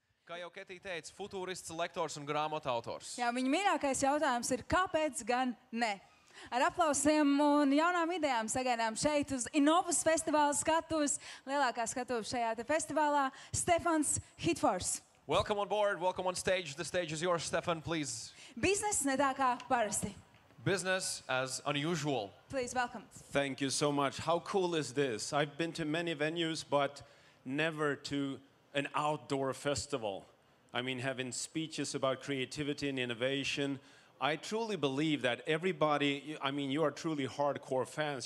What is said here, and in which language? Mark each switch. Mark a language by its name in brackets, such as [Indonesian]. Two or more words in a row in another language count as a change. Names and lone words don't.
[Latvian] Kā jau Ketija teica, futūrists, lektors un grāmatu autors. Jā, viņa mīļākais jautājums ir, kāpēc gan ne? Ar aplausiem un jaunām idejām sagaidām šeit uz iNOVUSS festivāla skatuves, lielākā skatuve šajā te festivālā, Stefans Hyttfors. [English] Welcome on board, welcome on stage. The stage is yours, Stefan, please. [Latvian] Bizness ne tā kā parasti. [English] Business as unusual. Please, welcome. Thank you so much. How cool is this? I've been to many venues, but never to an outdoor festival. I mean, having speeches about creativity and innovation. I truly believe that everybody, I mean, you are truly hardcore fans.